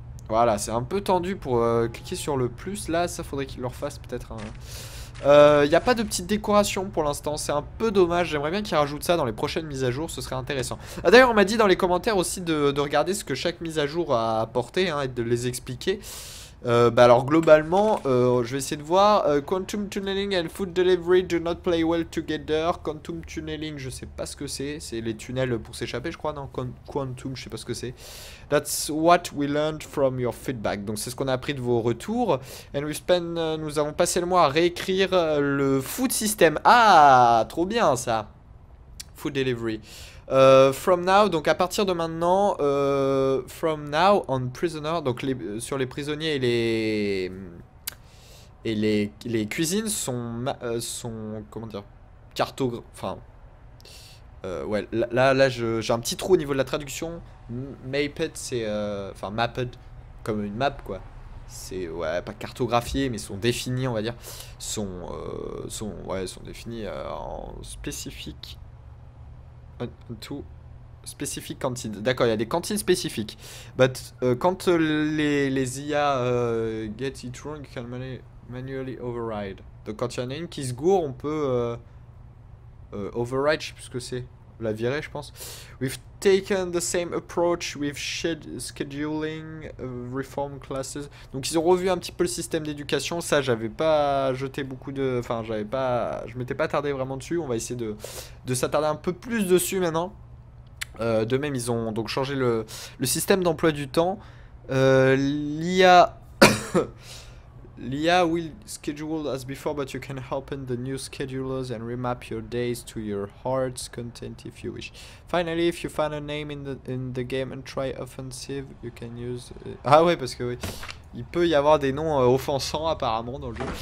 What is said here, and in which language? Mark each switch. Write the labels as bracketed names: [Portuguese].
[French] Voilà, c'est un peu tendu pour cliquer sur le plus. Là, ça faudrait qu'il leur fasse peut-être un... Il n'y a pas de petite décoration pour l'instant, c'est un peu dommage. J'aimerais bien qu'ils rajoutent ça dans les prochaines mises à jour, ce serait intéressant. Ah, d'ailleurs, on m'a dit dans les commentaires aussi de regarder ce que chaque mise à jour a apporté hein, et de les expliquer. Bah alors globalement, je vais essayer de voir. [English] Quantum Tunneling and Food Delivery do not play well together. [French] Quantum Tunneling, je sais pas ce que c'est. C'est les tunnels pour s'échapper, je crois, non? Quantum, je sais pas ce que c'est. [English] That's what we learned from your feedback. [French] Donc c'est ce qu'on a appris de vos retours. [English] And we spent, [French] nous avons passé le mois à réécrire le food system. Ah, trop bien ça. Food Delivery. [English] From now, [French] donc à partir de maintenant, [English] from now on prisoner, [French] donc sur les prisonniers et les cuisines sont comment dire, enfin, ouais, là j'ai un petit trou au niveau de la traduction. Mapped, c'est, enfin mapped, comme une map quoi. C'est, ouais, pas cartographié, mais sont définis, on va dire, sont définis en spécifique. [English] To specific cantines. [French] D'accord, il y a des cantines spécifiques. [English] But [French] quand les IA [English] get it wrong, you can manually override. [French] Donc quand il y en a une qui se gourre, on peut override, je sais plus ce que c'est. La virer, je pense. [English] We've taken the same approach with scheduling reform classes. [French] Donc ils ont revu un petit peu le système d'éducation. Ça, j'avais pas jeté beaucoup de... Enfin, je m'étais pas attardé vraiment dessus. On va essayer de s'attarder un peu plus dessus maintenant. De même, ils ont donc changé le système d'emploi du temps. L'IA... [English] L'IA will schedule as before, but you can open the new schedulers and remap your days to your heart's content if you wish. Finally, if you find a name in the game and try offensive, you can use... [French] Ah ouais, parce que oui, il peut y avoir des noms offensants apparemment dans le jeu.